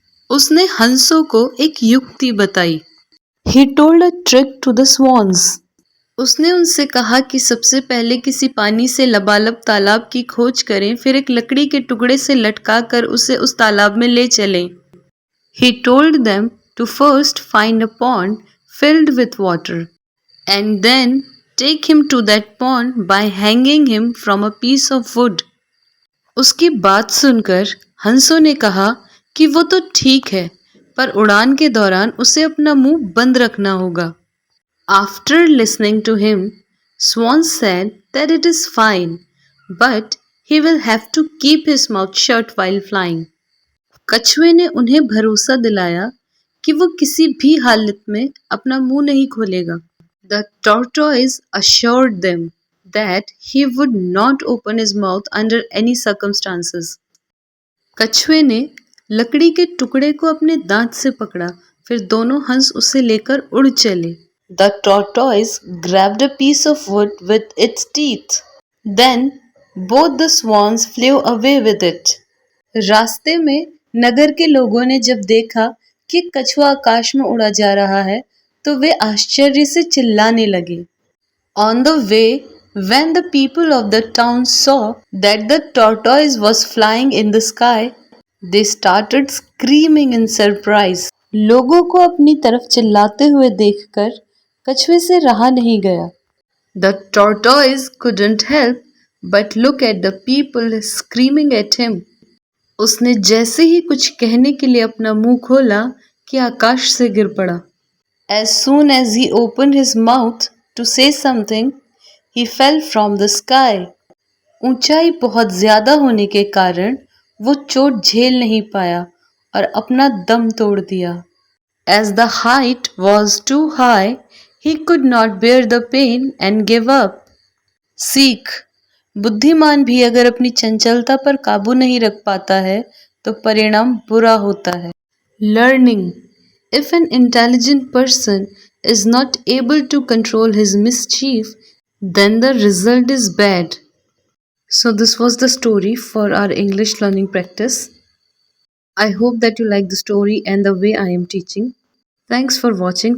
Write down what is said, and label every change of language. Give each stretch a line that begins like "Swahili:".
Hindi: उसने हंसों को एक युक्ति बताई।
English: He told a trick to the swans.
Hindi: उसने उनसे कहा कि सबसे पहले किसी पानी से लबालब तालाब की खोज करें, फिर एक लकड़ी के टुकड़े से लटका कर उसे उस तालाब में ले चलें।
English: He told them to first find a pond filled with water and then take him to that pond by hanging him from a piece of wood.
Hindi: उसकी बात सुनकर हंसों ने कहा कि वो तो ठीक है, पर उड़ान के दौरान उसे अपना मुंह बंद रखना होगा।
English: After listening to him, Swan said that it is fine, but he will have to keep his mouth shut while flying.
Hindi: कछुए ने उन्हें भरोसा दिलाया कि वो किसी भी हालत में अपना मुंह नहीं खोलेगा।
English: The tortoise assured them that he would not open his mouth under any circumstances.
Hindi: कछुए ने लकड़ी के टुकड़े को अपने दांत से पकड़ा, फिर दोनों हंस उसे लेकर उड़ चले।
English: The tortoise grabbed a piece of wood with its teeth. Then both the swans flew away with it.
Hindi: रास्ते में नगर के लोगों ने जब देखा कि कछुआ आकाश में उड़ा जा रहा है, तो वे आश्चर्य से चिल्लाने लगे।
English: On the way, when the people of the town saw that the tortoise was flying in the sky, they started screaming in surprise.
Hindi: लोगों को अपनी तरफ चिल्लाते हुए देखकर कछुए से रहा नहीं गया।
English: The tortoise couldn't help but look at the people screaming at him.
Hindi: उसने जैसे ही कुछ कहने के लिए अपना मुंह खोला कि आकाश से गिर पड़ा।
English: As soon as he opened his mouth to say something, he fell from the sky.
Hindi: ऊंचाई बहुत ज्यादा होने के कारण वो चोट झेल नहीं पाया और अपना दम तोड़ दिया।
English: As the height was too high, he could not bear the pain and gave up.
Hindi: सीख: बुद्धिमान भी अगर अपनी चंचलता पर काबू नहीं रख पाता है तो परिणाम बुरा होता है।
English: Learning: if an intelligent person is not able to control his mischief, then the result is bad. So this was the story for our English learning practice. I hope that you like the story and the way I am teaching. Thanks for watching.